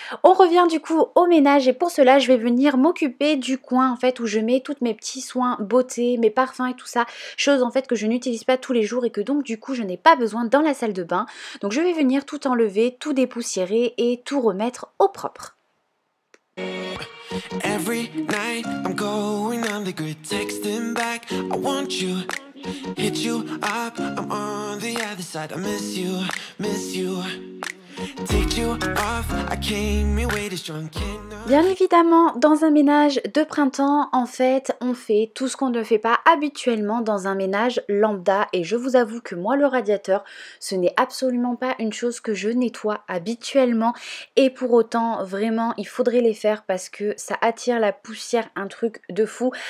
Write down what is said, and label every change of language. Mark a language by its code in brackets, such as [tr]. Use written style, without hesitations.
[fr] On revient du coup au ménage et pour cela, je vais venir m'occuper du coin en fait où je mets tous mes petits soins beauté, mes parfums et tout ça, choses en fait que je n'utilise pas tous les jours et que donc du coup je n'ai pas besoin dans la salle de bain. Donc je vais venir tout enlever, tout dépoussiérer et tout remettre au propre. [en] Every night I'm going on the grid, texting back, I want you, hit you up, I'm on the other side, I miss you, miss you. Take you off, I came in way too strong, cannot... [fr] Bien évidemment, dans un ménage de printemps, en fait, on fait tout ce qu'on ne fait pas habituellement dans un ménage lambda. Et je vous avoue que moi, le radiateur, ce n'est absolument pas une chose que je nettoie habituellement. Et pour autant, vraiment, il faudrait les faire parce que ça attire la poussière, un truc de fou.